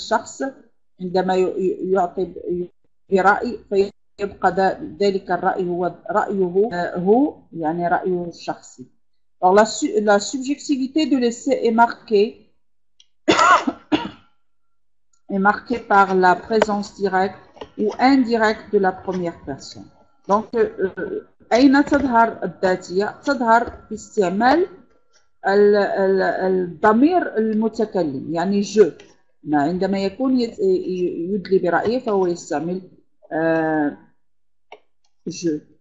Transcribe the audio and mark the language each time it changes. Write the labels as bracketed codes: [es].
[ar] الشخص عندما يعطي برأي فيبقى ذلك الرأي هو رأيه هو، يعني رأيه الشخصي. [fr] Alors la subjectivité de l'essai est marquée par la présence directe ou indirecte de la première personne. Donc [ar] أين تظهر الذاتية؟ تظهر باستعمال الضمير المتكلم، يعني جو. عندما يكون يدلي برأيه فهو يستعمل جو.